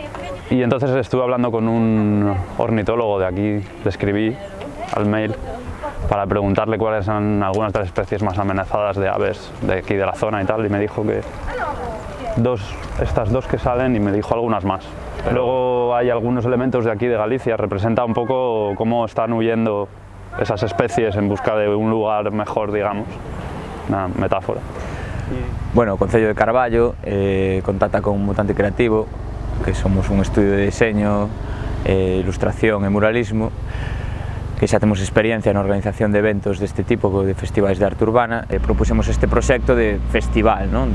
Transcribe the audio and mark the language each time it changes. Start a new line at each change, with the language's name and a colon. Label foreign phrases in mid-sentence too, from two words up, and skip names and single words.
Spanish: Y entonces estuve hablando con un ornitólogo de aquí, le escribí al mail para preguntarle cuáles son algunas de las especies más amenazadas de aves de aquí de la zona y tal, y me dijo que estas dos que salen, y me dijo algunas más. Luego hay algunos elementos de aquí de Galicia, representa un poco cómo están huyendo esas especies en busca de un lugar mejor, digamos, una metáfora. Bueno,
Galician: o Concello de Carballo contacta con Mutante Creativo, que somos un estudio de diseño, ilustración e muralismo, que xa temos experiencia na organización de eventos deste tipo, de festivais de arte urbana, e propusemos este proxecto de festival, non?